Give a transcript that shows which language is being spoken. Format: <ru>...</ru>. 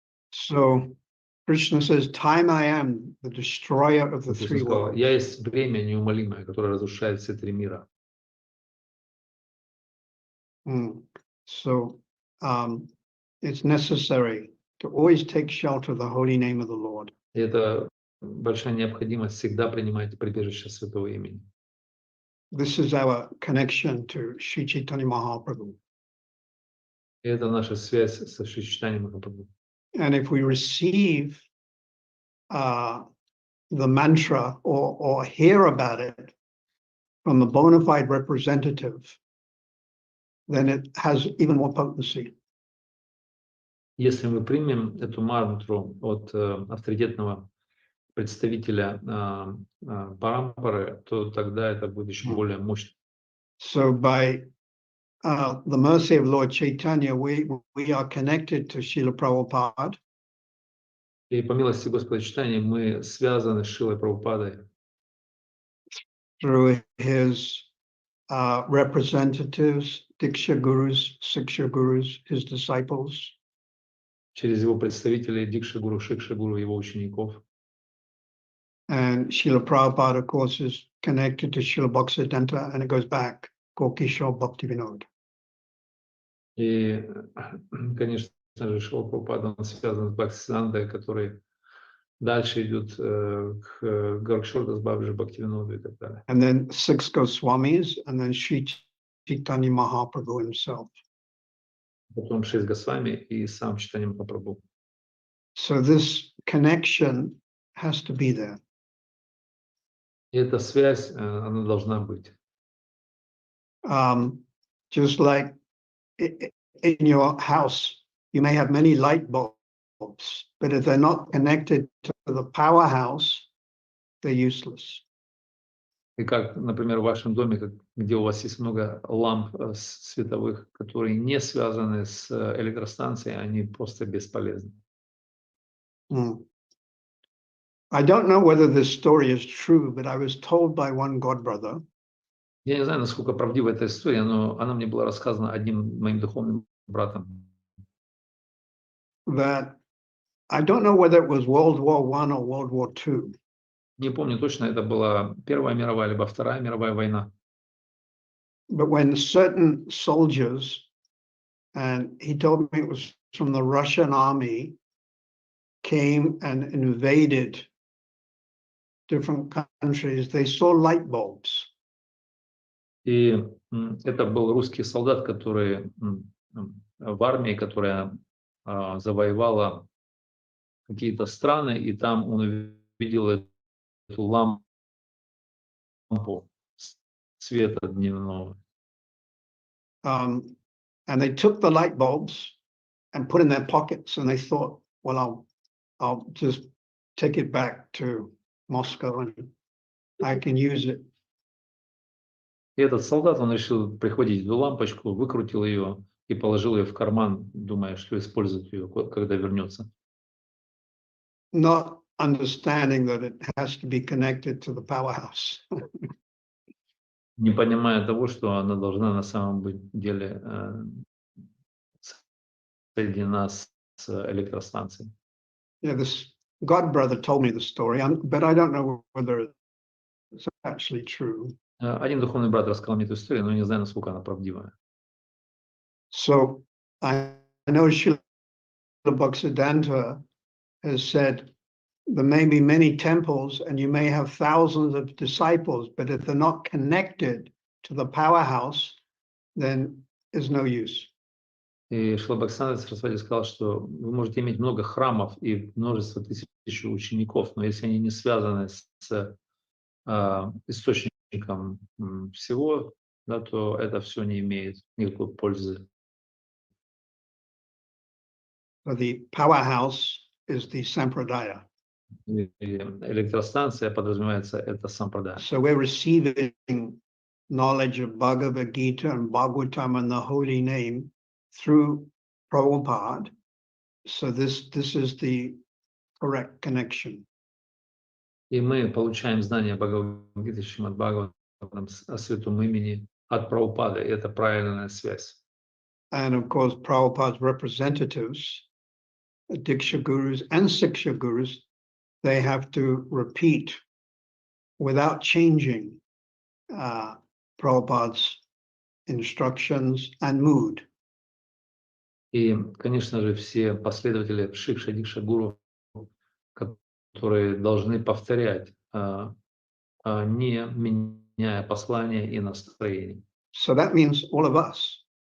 <en>So Krishna says, "Time I am, the destroyer of the</en> <ru>Иисус</ru> <en>three</en> <ru>сказал:</ru> <en>worlds."</en> <ru>«Я есть время неумолимое, которое разрушает все 3 мира».</ru> <en>So it's necessary to always take shelter of the holy name of the Lord.</en> <ru>И это большая необходимость всегда принимать прибежище Святого имени.</ru> <en>This is our connection to Sri Chaitanya Mahaprabhu.</en> <ru>И это наша связь со Шри Чайтаньей Махапрабху.</ru> <en>And if we receive the mantra or hear about it from a bona fide representative, then it has even more potency.</en> <ru>Если мы примем эту мантру от авторитетного представителя парампары, то тогда это будет еще более мощно.</ru> <en>So by the mercy of Lord Chaitanya, we are connected to Srila Prabhupada.</en> <ru>И по милости Господа Чайтаньи мы связаны с Шрилой Прабхупадой</ru> <en>Through his representatives, Diksha Gurus, Siksha Gurus, his disciples.</en> <ru>через его представителей Дикша Гуру, Шикша Гуру, его учеников.</ru> <en>And Srila Prabhupada, of course, is connected to Srila Bhaktisiddhanta, and it goes back, Gokishore Bhaktivinoda.</en> <ru>И, конечно же, Шрила Прабхупада, он связан с Бхактисиддхантой, который дальше идет к Горакшордас Бабаджи, Бхактивиноду и так далее.</ru> <en>And then 6 Goswamis, and then Sri Chaitanya Mahaprabhu himself.</en> <ru>Потом 6 Госвами и сам Чайтанья Махапрабху.</ru> <en>So this connection has to be there.</en> <ru>И эта связь, она должна быть.</ru> <en>Just like in your house, you may have many light bulbs, but if they're not connected to the powerhouse, they're useless.</en> <ru>И как, например, в вашем доме, где у вас есть много ламп световых, которые не связаны с электростанцией, они просто бесполезны.</ru> <en>I don't know whether this story is true, but I was told by one god brother.</en> <ru>Я не знаю, насколько правдива эта история, но она мне была рассказана одним моим духовным братом.</ru> <en>That I don't know whether it was World War I or World War II.</en> <ru>Не помню точно, это была Первая мировая либо Вторая мировая война.</ru> <en>But when certain soldiers, and he told me it was from the Russian army, came and invaded different countries, they saw light bulbs.</en> <ru>И это был русский солдат, который в армии, которая завоевала какие-то страны, и там он увидел эту лампу света дневного.</ru> <en>And they took the light bulbs and put in their pockets, and they thought, well, I'll just take it back to Moscow and I can use it.</en> <ru>И этот солдат, он решил прихватить эту лампочку, выкрутил ее и положил ее в карман, думая, что использует ее, когда вернется.</ru> <en>Not understanding that it has to be connected to the powerhouse.</en> <ru>Не понимая того, что она должна на самом деле соединена с электростанцией.</ru> <en>Yeah, this god brother told me the story, but I don't know whether it's actually true.</en> <ru>Один духовный брат рассказал мне эту историю, но не знаю, насколько она правдивая.</ru> <en>So I know Srila Bhaktisiddhanta has said there may be many temples and you may have thousands of disciples, but if they're not connected to the powerhouse, then there's no use.</en> <ru>И Шрила Бхактисиддханта Сарасвати сказал, что вы можете иметь много храмов и множество тысяч учеников, но если они не связаны с источником всего, да, то это все не имеет никакой пользы.</ru> <en>So the powerhouse is the sampradaya.</en> <ru>И электростанция подразумевается это сампрадая.</ru> <en>So we're receiving knowledge of Bhagavad Gita and Bhagavatam and the holy name through Prabhupada. So this is the correct connection.</en> <ru>И мы получаем знания Бхагавад-гиты, Шримад Бхагаватам о святом имени от Прабхупады. И это правильная связь.</ru> <en>And of course, Prabhupada's representatives, Diksha Gurus and Siksha Gurus, they have to repeat without changing Prabhupada's instructions and mood.</en> <ru>И, конечно же, все последователи Шикша Дикша Гуру, которые должны повторять, не меняя послания и настроение.</ru> <en>So that means all of us,</en>